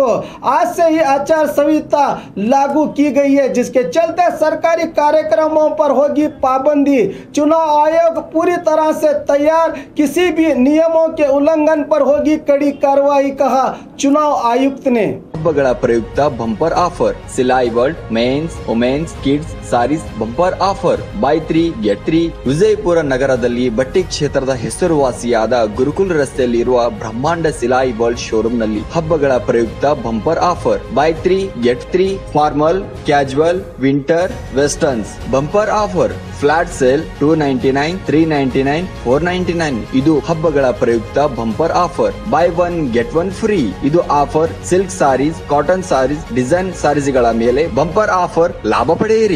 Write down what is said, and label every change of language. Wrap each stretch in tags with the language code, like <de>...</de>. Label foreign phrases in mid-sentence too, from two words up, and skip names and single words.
<hi>आज से ही आचार संहिता लागू की गई है, जिसके चलते सरकारी कार्यक्रमों पर होगी पाबंदी। चुनाव आयोग पूरी तरह से तैयार, किसी भी नियमों के उल्लंघन पर होगी कड़ी कार्रवाई, कहा चुनाव आयुक्त ने।</hi> <kn>ಹಬ್ಬಗಳ ಪ್ರಯುಕ್ತ</kn> <en>bumper offer Silai World mens womens kids sarees bumper offer buy 3 get 3 Vijayapura</en> <kn>ನಗರದಲ್ಲಿ ಬಟ್ಟೆ ಕ್ಷೇತ್ರದ ಹೆಸರುವಾಸಿಯಾದ ಗುರುಕುಲ್ ರಸ್ತೆಯಲ್ಲಿರುವ ಬ್ರಹ್ಮಾಂಡ</kn> <en>Silai World showroom</en> <kn>ನಲ್ಲಿ ಹಬ್ಬಗಳ ಪ್ರಯುಕ್ತ</kn> <en>bumper offer buy 3 get 3 formal casual winter westerns bumper offer flat sale 299 399 499</en> <kn>ಇದು ಹಬ್ಬಗಳ ಪ್ರಯುಕ್ತ</kn> <en>bumper offer buy 1 get 1 free ಇದು offer silk sarees cotton sarees design sarees ಮೇಲೆ bumper offer</en> <kn>ಲಾಭ ಪಡೆಯಿರಿ।</kn>